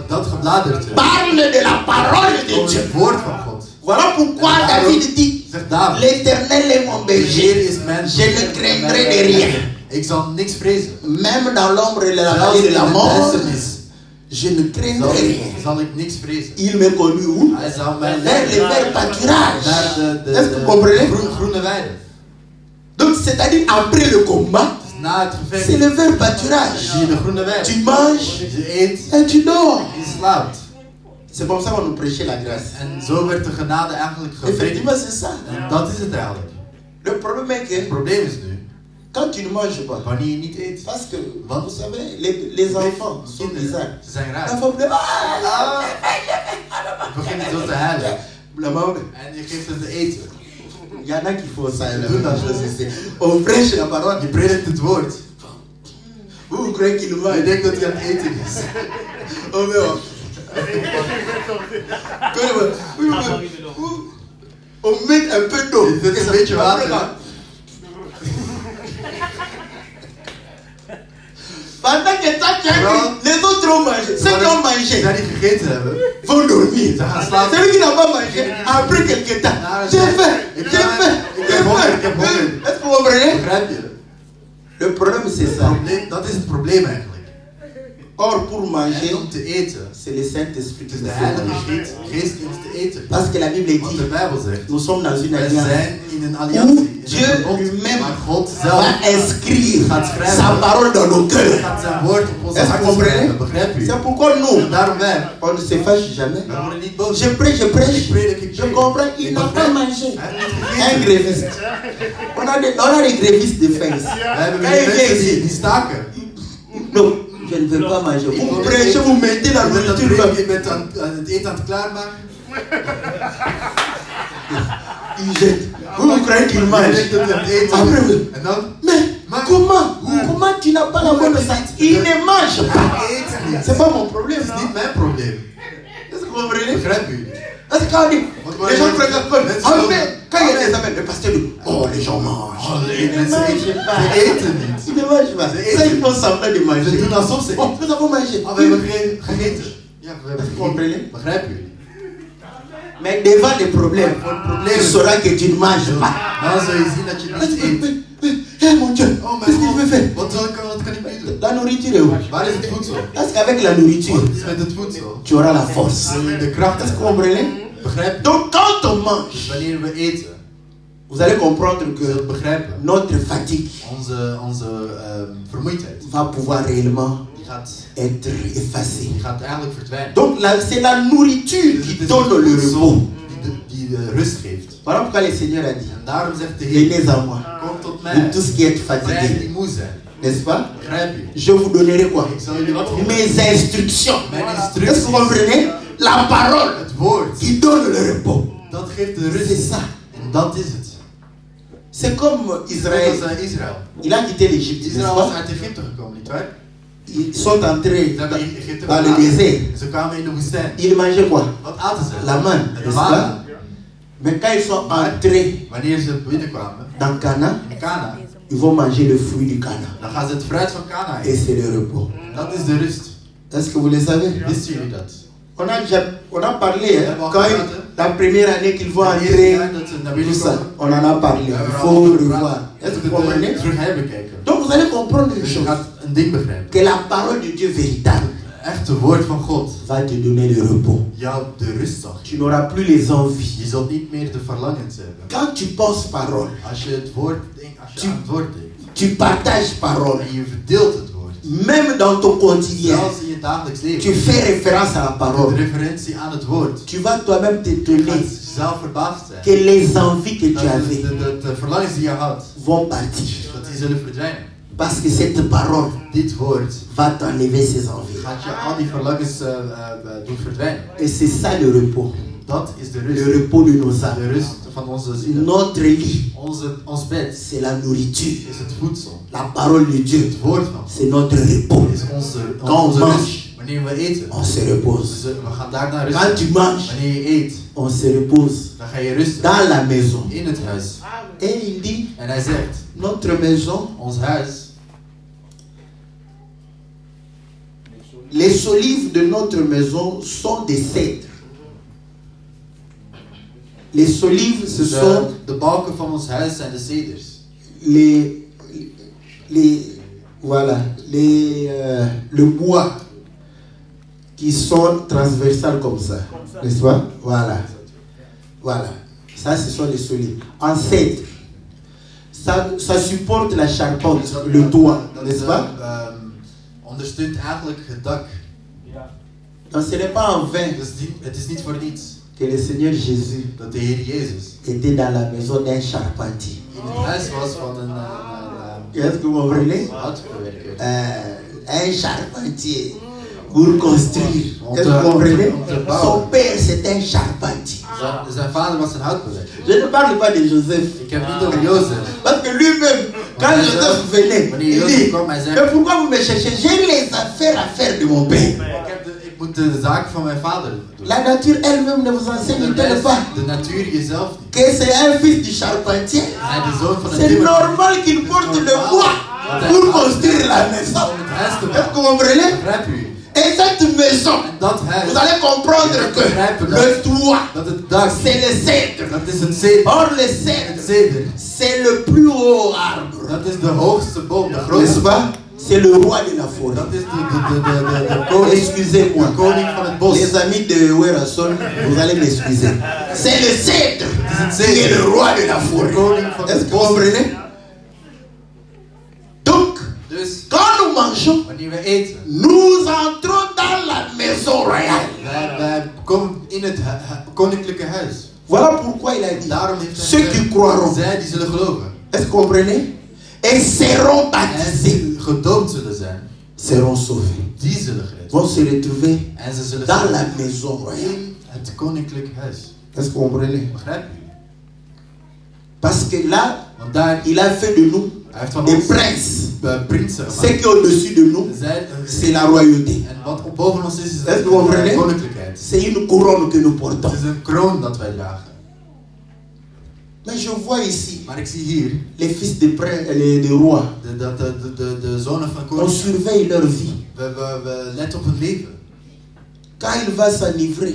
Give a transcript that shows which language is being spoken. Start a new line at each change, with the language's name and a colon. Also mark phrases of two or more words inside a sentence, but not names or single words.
Dutch: dat gebladerte
French: parle de la parole de
Dutch: over
French: Dieu.
Dutch: het woord van God.
French: Voilà pourquoi
Dutch: En daarom
French: David dit,
Dutch: zegt David,
French: l'Éternel est mon
Dutch: de Heer
French: berger,
Dutch: is mijn
French: je ne craindrai de rien.
Dutch: Ik zal niks vrezen.
French: Même dans l'ombre de la
Dutch: Zelfs
French: vallée de
Dutch: in
French: la
Dutch: de
French: mort,
Dutch: duisternis
French: je ne craindrai rien.
Dutch: zal ik niks vrezen.
French: Il me conduit où?
Dutch: Hij zal mij
French: Vers les verts pâturages.
Dutch: naar
French: Est-ce que vous comprenez?
Dutch: groene weiden.
French: Donc c'est-à-dire après le combat,
Dutch: Dus na het
French: c'est
Dutch: gevecht
French: le vert pâturage.
Dutch: zie je de groene weiden.
French: Tu manges
Dutch: Je eet,
French: et tu dors.
Dutch: je slaapt.
French: C'est comme ça qu'on nous prêchait la grâce.
Dutch: En zo werd de genade eigenlijk
French: Effectivement,
Dutch: gepredikt.
French: c'est ça.
Dutch: En dat is het eigenlijk.
French: Le problème est
Dutch: Het
French: que
Dutch: probleem is nu,
French: quand tu ne manges pas,
Dutch: wanneer je niet eet.
French: parce que
Dutch: Wat?
French: vous savez, les enfants sont bizarres.
Dutch: Ze zijn raar.
French: L'enfant pleure.
Dutch: Je begint zo te huilen.
French: La maman,
Dutch: En je geeft hem te eten.
French: il y en a qui font ça.
Dutch: Ze
French: là.
Dutch: doen dat.
French: On prêche la parole.
Dutch: Je predikt het woord.
French: Vous croyez qu'il
Dutch: Je
French: mange?
Dutch: denkt dat hij aan het eten is.
French: Oh merde. On met un peu d'eau.
Dutch: Dit is een beetje water.
French: Pendant que toi tu as Bro. dit, les autres ont mangé. Ceux qui ont
Dutch: Ze
French: mangé
Dutch: die gegeten hebben,
French: vont dormir.
Dutch: ze gaan slapen.
French: Celui qui n'a pas mangé, après quelques temps, j'ai faim, j'ai faim, j'ai faim. Est-ce que vous comprenez?
Dutch: Begrijp je?
French: Le problème c'est ça.
Dutch: Dat is het probleem eigenlijk.
French: Or pour manger,
Dutch: En om te eten,
French: c'est le Saint-Esprit
Dutch: het
French: qui
Dutch: is
French: nous
Dutch: de
French: fait
Dutch: Heilige
French: manger.
Dutch: Geest die ons te eten.
French: Parce que la Bible
Dutch: Want
French: dit,
Dutch: de Bijbel zegt,
French: nous sommes dans une
Dutch: wij
French: alliance
Dutch: zijn in een
French: où
Dutch: alliantie, in
French: Dieu
Dutch: een verbond,
French: lui-même
Dutch: maar God
French: va
Dutch: zelf
French: inscrire
Dutch: gaat schrijven.
French: sa parole dans nos cœurs.
Dutch: gaat zijn woord op onze
French: Est-ce que vous
Dutch: harten
French: comprenez?
Dutch: schrijven. Begrijp je?
French: C'est pourquoi nous,
Dutch: En daarom wij,
French: on ne se fâche jamais.
Dutch: wij worden niet boos.
French: Je prêche,
Dutch: Ik predik, ik
French: je
Dutch: predik.
French: comprends, il
Dutch: Ik
French: n'a
Dutch: begrijp.
French: pas mangé.
Dutch: Hij heeft niet
French: Un
Dutch: gegeten.
French: gréviste. On a des grévistes de faim ici.
Dutch: We hebben
French: Quand il vient
Dutch: mensen
French: ici,
Dutch: die staken.
French: non, je ne veux pas manger. Vous prêchez, vous mettez la nourriture.
Dutch: Je bent aan het eten aan het klaarmaken.
French: Il jette. Vous croyez qu'il
Dutch: Je
French: mange.
Dutch: denkt dat hij aan het eten
French: Après,
Dutch: is.
French: vous-
Dutch: En dan?
French: Mais comment tu n'as pas la bonne santé? Il ne mange pas.
Dutch: Hij eet niet.
French: C'est pas mon problème.
Dutch: Dat is niet mijn probleem.
French: Est-ce que vous comprenez?
Dutch: Begrijp je?
French: Est-ce que quand on dit, les gens prennent la parole.
Dutch: Mensen
French: Ah,
Dutch: doen-
French: mais quand il y a des appels, le pasteur dit, oh, les gens mangent. Ils ne
Dutch: Mensen
French: mangent
Dutch: eten.
French: pas.
Dutch: Ze eten niet.
French: Ils ne mangent pas. Ça, ils font semblant de
Dutch: Ze
French: manger.
Dutch: doen alsof ze
French: Oh,
Dutch: eten.
French: nous avons mangé.
Dutch: Oh, we hebben gegeten. Ja, we hebben
French: Vous comprenez?
Dutch: gegeten. Begrijp je?
French: Mais devant les problèmes,
Dutch: Voor het
French: tu
Dutch: probleem.
French: sauras que tu ne manges pas.
Dutch: Dan zul je zien dat je niet eet.
French: Eh mon Dieu,
Dutch: Oh
French: qu'est-ce
Dutch: mijn
French: qu'il veut
Dutch: God,
French: faire?
Dutch: wat kan ik nu doen?
French: La nourriture est où?
Dutch: Waar is het voedsel?
French: Parce qu'avec la nourriture,
Dutch: Wat is met het voedsel?
French: tu auras la force.
Dutch: Zul je de kracht
French: Est-ce que vous
Dutch: hebben.
French: comprenez?
Dutch: Begrijp je?
French: Donc quand on
Dutch: Dus
French: mange,
Dutch: wanneer we eten,
French: vous allez comprendre
Dutch: je zult
French: que
Dutch: begrijpen.
French: notre fatigue
Dutch: Onze vermoeidheid,
French: va pouvoir réellement
Dutch: die gaat
French: être effacée.
Dutch: eigenlijk verdwijnen.
French: Donc c'est la nourriture
Dutch: Dus
French: qui
Dutch: het is
French: donne
Dutch: het
French: le
Dutch: voedsel
French: repos.
Dutch: die de rust geeft.
French: Voilà pourquoi le Seigneur a dit,
Dutch: En daarom zegt de Heer,
French: venez à moi,
Dutch: kom tot
French: vous
Dutch: mij.
French: tous qui êtes
Dutch: Zij die
French: fatigués,
Dutch: moe zijn.
French: n'est-ce pas?
Dutch: Begrijp je?
French: Je vous donnerai quoi?
Dutch: Ik zal jullie wat geven.
French: Mes instructions.
Dutch: Mijn
French: Est-ce que
Dutch: instructies.
French: vous comprenez? La parole
Dutch: Het woord,
French: qui donne le repos.
Dutch: dat geeft de
French: C'est
Dutch: rust.
French: ça.
Dutch: En dat is het.
French: C'est comme
Dutch: Net
French: Israël.
Dutch: als Israël.
French: Il a quitté l'Égypte, n'est-ce
Dutch: Israël was
French: pas?
Dutch: uit Egypte gekomen, nietwaar?
French: Ils sont entrés
Dutch: Ze hebben Egypte
French: dans le
Dutch: verlaten.
French: désert.
Dutch: Ze kwamen in de woestijn.
French: Ils mangeaient quoi?
Dutch: Wat aten ze?
French: La manne,
Dutch: Het
French: n'est-ce
Dutch: manna.
French: pas? Mais quand ils sont entrés
Dutch: Wanneer ze binnenkwamen
French: dans Canaan,
Dutch: in Kana,
French: ils vont manger le fruit du Canaan.
Dutch: Dan gaan ze het fruit van Kana
French: Et
Dutch: eten.
French: c'est le repos.
Dutch: Dat is de rust.
French: Est-ce que vous le savez?
Dutch: Wisten jullie dat?
French: On a parlé, hein, quand la première année qu'ils vont
Dutch: De eerste
French: entrer,
Dutch: jaar dat ze naar
French: tout
Dutch: binnen
French: ça,
Dutch: komen,
French: on en a parlé. Il faut revoir. Est-ce que vous comprenez?
Dutch: terug herbekijken.
French: Donc vous allez comprendre une
Dutch: Dus je
French: chose.
Dutch: gaat een ding begrijpen.
French: Que la parole de Dieu véritable
Dutch: Het echte woord van God
French: va te donner le repos.
Dutch: jou de rust zal
French: Tu
Dutch: geven.
French: n'auras plus les envies.
Dutch: Je zult niet meer de verlangens hebben.
French: Quand tu penses parole,
Dutch: Als je het woord denkt, als je aan het woord denkt
French: tu partages parole,
Dutch: en je verdeelt het woord,
French: même dans ton quotidien,
Dutch: zelfs in je dagelijks
French: tu
Dutch: leven,
French: fais référence à la
Dutch: de
French: parole.
Dutch: referentie aan het woord,
French: Tu vas toi-même
Dutch: je
French: t'étonner
Dutch: gaat zelf verbaasd zijn.
French: que les envies que
Dutch: Dat
French: tu avais
Dutch: de verlangens die je had,
French: vont partir.
Dutch: dat die zullen verdwijnen.
French: Parce que cette parole
Dutch: Dit woord
French: va t'enlever ces envies.
Dutch: gaat je al die verlangens doen verdwijnen.
French: Et c'est ça le repos.
Dutch: Dat is de
French: Le
Dutch: rust.
French: repos de nos
Dutch: De
French: âmes.
Dutch: rust van onze ziel.
French: Notre lit,
Dutch: Ons bed
French: c'est la nourriture.
Dutch: is het voedsel.
French: La parole de Dieu,
Dutch: Het woord van God
French: c'est notre repos.
Dutch: is onze
French: Quand on mange,
Dutch: rust. Wanneer we eten,
French: on se repose.
Dutch: we gaan daar naar
French: Quand
Dutch: rusten.
French: tu manges,
Dutch: Wanneer je eet,
French: on se repose
Dutch: dan ga je rusten
French: dans la maison.
Dutch: in het huis.
French: Et il dit,
Dutch: En hij zegt,
French: notre maison,
Dutch: ons huis,
French: les solives de notre maison sont des cèdres. Les solives, ce sont
Dutch: de balken van ons huis zijn de ceders.
French: le bois qui sont transversales comme ça, n'est-ce pas? Voilà. Ça, ce sont les solives. En cèdre, ça supporte la charpente, le toit, n'est-ce pas?
Dutch: Ondersteunt eigenlijk het dak.
French: Donc ce n'est pas en vain
Dutch: Dus het is niet voor niets
French: que le Seigneur Jésus
Dutch: dat de Heer Jezus
French: était dans la maison d'un charpentier.
Dutch: in het huis was van een
French: Est-ce que vous comprenez?
Dutch: houtbewerker.
French: Un charpentier pour construire. Est-ce que vous comprenez? Son père c'est un charpentier.
Dutch: Zijn vader was een houtbewerker.
French: Je ne parle pas de Joseph.
Dutch: Ik heb niet over Jozef.
French: Parce que lui-même, quand Joseph venait, il dit, mais pourquoi vous me cherchez? J'ai les affaires à faire de mon père.
Dutch: Ik moet de zaken van mijn vader doen.
French: La nature elle-même ne vous enseigne-t-elle pas
Dutch: De natuur jezelf niet.
French: que c'est un fils du charpentier?
Dutch: Hij de zoon van een
French: C'est
Dutch: timmerman.
French: normal qu'il porte le bois pour construire la maison. Est-ce que vous comprenez?
Dutch: Begrijp u?
French: Et cette maison,
Dutch: En dat huis,
French: vous allez comprendre que le toit,
Dutch: dat het dak,
French: c'est le cèdre.
Dutch: dat is een ceder.
French: Or le
Dutch: Het
French: cèdre,
Dutch: ceder,
French: c'est le plus haut arbre.
Dutch: dat is de hoogste boom, de
French: N'est-ce
Dutch: grootste.
French: pas? C'est le roi de la forêt.
Dutch: Dat is de
French: Oh, excusez-moi.
Dutch: de koning van het bos.
French: Les amis de Werason, vous allez m'excuser. C'est le cèdre qui est le roi de la forêt. Est-ce que vous comprenez? Donc,
Dutch: Dus
French: quand nous mangeons,
Dutch: wanneer we eten,
French: nous entrons dans la maison royale.
Dutch: wij komen in het koninklijke huis.
French: Voilà pourquoi il a dit,
Dutch: Daarom heeft
French: ceux
Dutch: hij
French: qui croiront,
Dutch: zij die zullen geloven
French: est-ce que vous comprenez? Et seront
Dutch: en
French: baptisés,
Dutch: die gedoopt zullen zijn,
French: seront sauvés.
Dutch: die zullen gered
French: Vont se retrouver
Dutch: en ze zullen
French: dans
Dutch: zijn
French: la maison royale.
Dutch: in het koninklijk huis.
French: Est-ce que vous comprenez?
Dutch: Begrijp je?
French: Parce que là,
Dutch: Want daar
French: il a fait de nous
Dutch: hij heeft van
French: des
Dutch: ons
French: princes.
Dutch: prinsen
French: Ce
Dutch: gemaakt.
French: qui est au-dessus de nous,
Dutch: Zij,
French: c'est la royauté.
Dutch: en wat boven ons is
French: Est-ce que vous comprenez?
Dutch: de koninklijkheid.
French: C'est une couronne que nous portons.
Dutch: Het is een kroon dat wij dragen.
French: Mais je vois ici
Dutch: Maar ik zie hier
French: les fils de rois.
Dutch: de zonen van
French: On
Dutch: koningen.
French: surveille leur vie.
Dutch: We letten op hun leven.
French: Quand il va s'enivrer,